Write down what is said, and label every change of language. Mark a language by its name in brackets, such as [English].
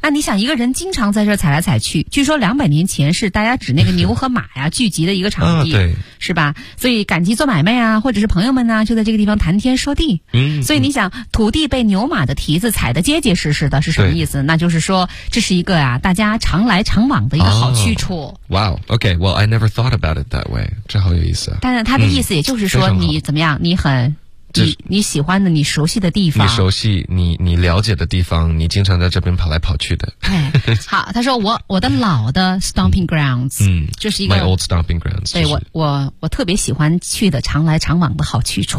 [Chinese] 那你想一个人经常在这踩来踩去据说200年前是大家指那个牛和马呀聚集的一个场地、啊、对是吧所以赶集做买卖啊或者是朋友们呢、啊、就在这个地方谈天说地嗯所以你想土地被牛马的蹄子踩得结结实实的是什么意思那就是说这是一个啊大家常来常往的一个好去处。 [English] 哇、oh, wow, ,okay, well, I never thought about it that way, [Chinese] 这好有意思啊。但是他的意思也就是说、嗯、你怎么样你很你喜欢的，你熟悉的地方，你熟悉你了解的地方，你经常在这边跑来跑去的。哎，好，他说我的老的 [English] stomping grounds， [Chinese] 就是一个 [English] my old stomping grounds， [Chinese] 对，我特别喜欢去的，常来常往的好去处，